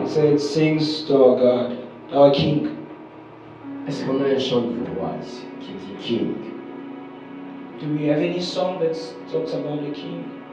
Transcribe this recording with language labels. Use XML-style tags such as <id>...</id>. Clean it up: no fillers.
<en>He said, sings to our God, our King.</en> <fr>Est-ce qu'on a un chant du roi ici qui dit King?</fr> <en>Do we have any song that talks about the King?</en>